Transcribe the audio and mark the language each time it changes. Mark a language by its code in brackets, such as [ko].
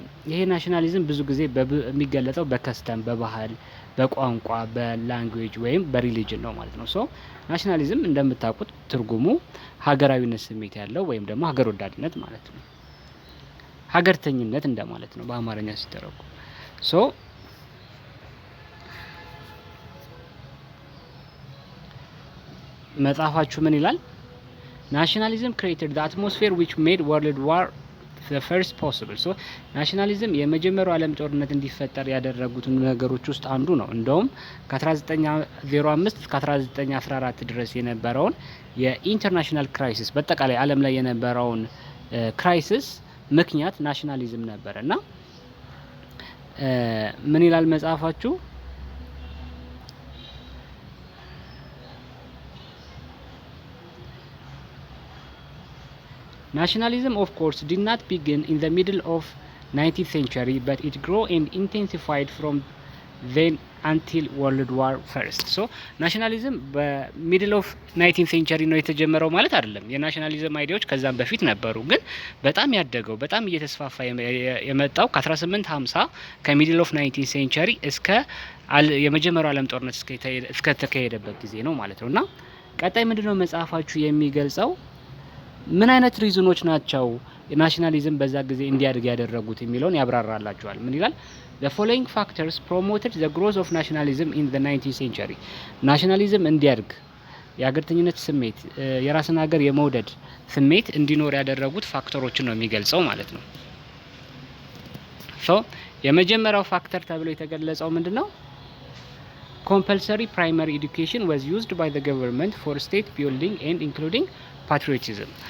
[am] ይሄ ናሽናሊዝም ብዙ ጊዜ የሚገለጸው በከስተም፣ በባህል፣ በቋንቋ፣ በላንጉዌጅ ወይም በሪሊጅን ነው ማለት ነው። ናሽናሊዝም እንደምታውቁት ትርጉሙ ሀገራዊነት ስሜት ያለው ወይም ደግሞ ሀገር ወዳድነት ማለት ነው። ሀገርተኝነት እንደማለት ነው በአማርኛ ሲተረጎም። መጽሐፋችሁ ምን ይላል? [en] ናሽናሊዝም created the atmosphere which made world war the first possible. [am] ናሽናሊዝም የመጀመሪያው ዓለም ጦርነት እንዲፈጠር ያደረጉት ነገሮች ውስጥ አንዱ ነው። እንደውም ከ1905 እስከ 1914 ድረስ የነበረውን የኢንተርናሽናል ክራይሲስ በአጠቃላይ ዓለም ላይ የነበረውን ክራይሲስ ምክንያት ናሽናሊዝም ነበር። እና ምን ይላል መጽሐፋችሁ? [en] Nationalism, of course, did not begin in the middle of 19th century, but it grew and intensified from then until World War First. [am] ናሽናሊዝም በሚድል ኦፍ 19th century ነው የተጀመረው ማለት አይደለም። የናሽናሊዝም አይዲያዎች ከዛም በፊት ነበሩ፣ ግን በጣም ያደገው በጣም እየተስፋፋ የመጣው ከ1850 ከሚድል ኦፍ 19th century እስከ የመጀመሪያው ዓለም ጦርነት እስከ ተካሄደበት ጊዜ ነው ማለት ነው። እና ቀጣይ ምንድነው መጽሐፋችሁ የሚገልጸው? ምን አይነት ሪዝኖች ናቸው ናሽናሊዝም በዛ ጊዜ እንዲያድግ ያደረጉት የሚለውን ያብራራላችኋል። ምን ይላል? [en] The following factors promoted the growth of nationalism in the 19th century. [am] ናሽናሊዝም እንዲያድግ የሀገርተኝነት ስሜት፣ የራስን ሀገር የመውደድ ስሜት እንዲኖር ያደረጉት ፋክተሮችን ነው የሚገልጸው ማለት ነው። የመጀመሪያው ፋክተር ተብሎ የተገለጸው ምንድነው? [en] Compulsory primary education was used by the government for state building and including patriotism.